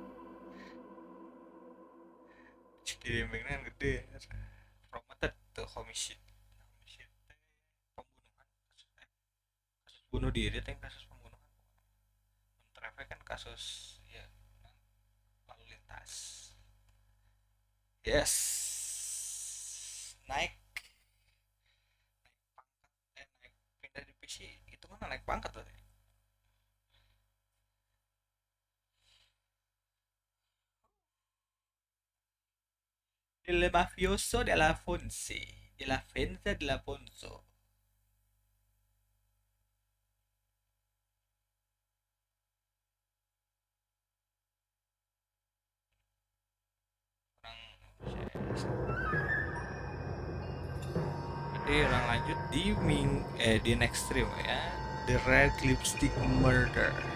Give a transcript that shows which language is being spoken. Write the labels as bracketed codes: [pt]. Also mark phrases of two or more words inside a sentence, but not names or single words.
[id] dirimbing kan gede promoted tuh homicide pembunuhan kasus bunuh diri teh kasus pembunuhan traffic kan kasus ya lalu lintas yes naik pindah divisi itu kan naik pangkat berarti. [it] Il mafioso della Fonsi, della Fenza della Fonso. [id] Jadi orang lanjut di [en] next stream [id] ya, [en] The Red Lipstick Murder.